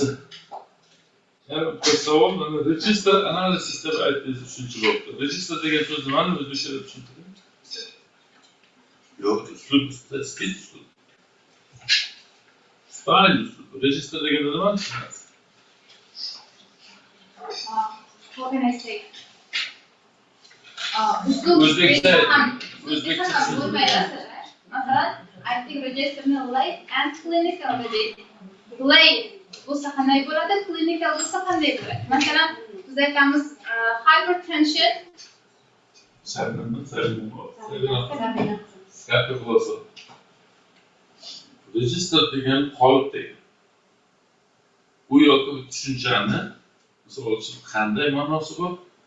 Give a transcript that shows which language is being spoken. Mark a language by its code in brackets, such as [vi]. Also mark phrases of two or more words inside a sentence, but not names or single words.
[uz] Bir savol, mana [en] register analysis [uz] deb aytdingiz 3-bobda. Register degan so'z nimani o'zbekchada tushuntiring? Yo'q, uslub, stil uslub. Style uslub. Register degan nimani tushunasiz? [en] What can I say? [uz] O'zbekcha masalan, [en] I think registerni lay and clinical register. [uz] Lay bo'lsa qanday bo'ladi, clinical bo'lsa qanday bo'ladi? Masalan, biz aytamiz hypertension. Register degan qolip degan. U yoki tushunchani misol uchun qanday ma'nosi bor?